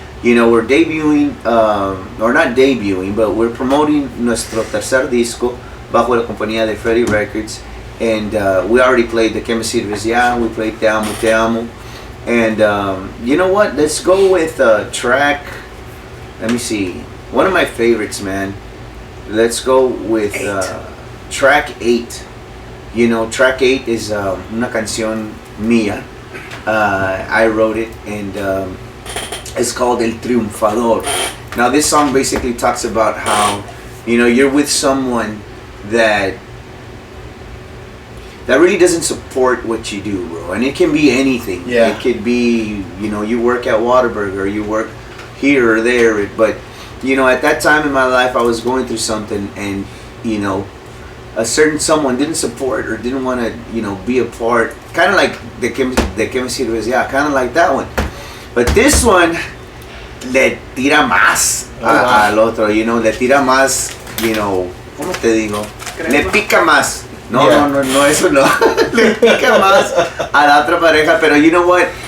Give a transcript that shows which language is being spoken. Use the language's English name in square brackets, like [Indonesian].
[English] We're debuting, or not debuting, but we're promoting [Spanish] nuestro tercer disco bajo la compañía de Freddie Records, [English] and we already played the Que Me Sirves Ya, we played Te Amo, Te Amo, and you know what, let's go with track, let me see, one of my favorites, man. Let's go with track 8. Track 8 is [Spanish] una canción mía. [English] I wrote it, and it's called El Triunfador. Now this song basically talks about how you're with someone that really doesn't support what you do, bro, and it can be anything. Yeah. It could be you work at Whataburger, or you work here or there, but at that time in my life I was going through something, and a certain someone didn't support or didn't want to be a part, kind of like the Que Me Sirves Ya, kind of like that one, but this one [Spanish] le tira más al otro, le tira más, ¿cómo te digo? Le pica más. No, eso no. Le pica más a la otra pareja, pero [English] you know what?